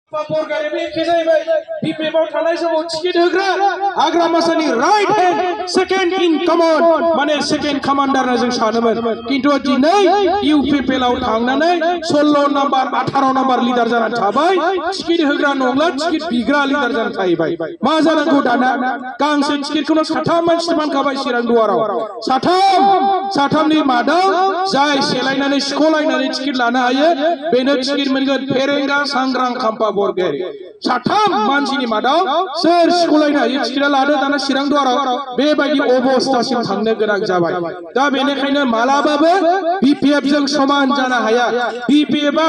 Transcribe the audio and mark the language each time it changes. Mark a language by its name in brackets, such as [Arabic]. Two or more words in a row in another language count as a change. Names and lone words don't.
[English] right hand second in command [Bodo] माने [English] second commander [Bodo] ना जों सानोमोन किन्तु दिनै UPPL आव थांनानै 16 नम्बर 18 नम्बर लिडार जानानै थाबाय टिकेट होग्रा नंला टिकेट बिग्रा लिडार जानानै थाहैबाय मा जानांगौ दाना गांसे टिकेटखौनो साथाम मानसि मोनखाबाय चिरां दुवाराव साथामनि मादाव जाय सेलायनानै सिख'लायनानै टिकेट लानो हायो बेनो टिकेट मोनगोन फेरेंगा सांग्रां खाम्फा बरगयारि साथाम मानसिनि मादाव सोर सिख'लायनो हायो टिकेट लादो दाना चिरां दुवाराव बेबायदि अबस्थासिम थांनो गोनां जाबाय दा बेनिखायनो मालाबाबो BPF जों समान जानो हाया BPF आ